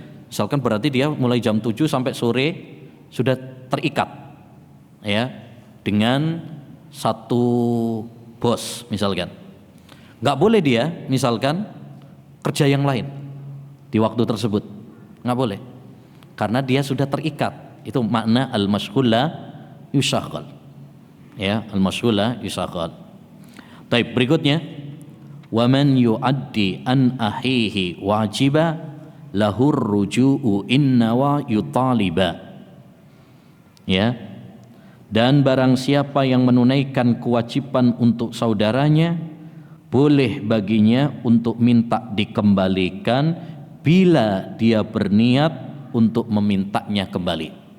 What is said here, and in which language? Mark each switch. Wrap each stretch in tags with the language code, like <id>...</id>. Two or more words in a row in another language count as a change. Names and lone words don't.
<id>Misalkan berarti dia mulai jam 7 sampai sore sudah terikat ya dengan satu bos misalkan. Nggak boleh dia misalkan kerja yang lain di waktu tersebut, nggak boleh, karena dia sudah terikat. Itu makna</id> <ar>المشغول لا يشاغل, ya المشغول لا يشاغل.</ar> <id>Baik, berikutnya</id> <ar>ومن يؤدي عن أخيه واجبا له الرجوع إن نوى يطالب.</ar> <id>Ya. Dan barang siapa yang menunaikan kewajiban untuk saudaranya, boleh baginya untuk minta dikembalikan bila dia berniat untuk memintanya kembali.</id>